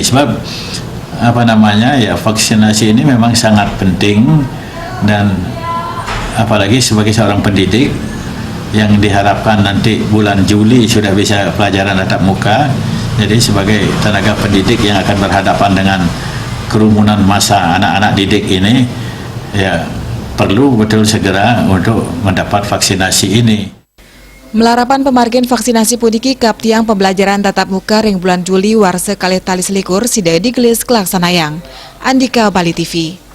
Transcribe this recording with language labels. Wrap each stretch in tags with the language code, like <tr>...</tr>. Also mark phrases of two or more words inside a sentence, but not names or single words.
<id>Sebab vaksinasi ini memang sangat penting, dan apalagi sebagai seorang pendidik yang diharapkan nanti bulan Juli sudah bisa pelajaran tatap muka. Jadi sebagai tenaga pendidik yang akan berhadapan dengan kerumunan massa anak-anak didik ini, ya perlu betul segera untuk mendapat vaksinasi ini.</id> <ban>Melarapan pemargen vaksinasi puniki kap tiang</ban> <id>pembelajaran tatap muka</id> <ban>ring bulan Juli warse kalih tali selikur sida diglis kelaksanayang.</ban> <id>Andika, Bali TV.</id>